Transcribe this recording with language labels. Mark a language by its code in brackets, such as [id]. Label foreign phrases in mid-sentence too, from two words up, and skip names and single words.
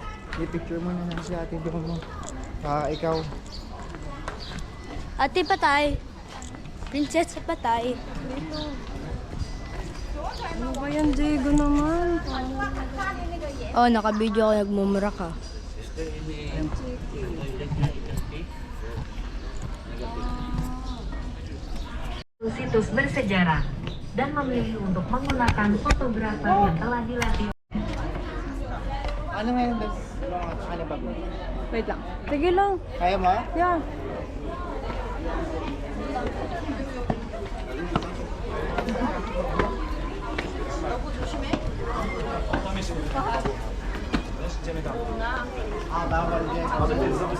[tl] I-picture mo na lang si ate doon mo. Ikaw. Ate Patay. Prinsesa Patay. Ano ba yan, Diego naman? Oh, naka-video ako nagmumura ka. [id] Situs bersejarah dan memilih untuk menggunakan fotografer yang telah dilatih. [tl] Ano ngayon, Des? Ano ba? Wait lang. Sige lang. Kaya mo? Yeah. Bawal dyan.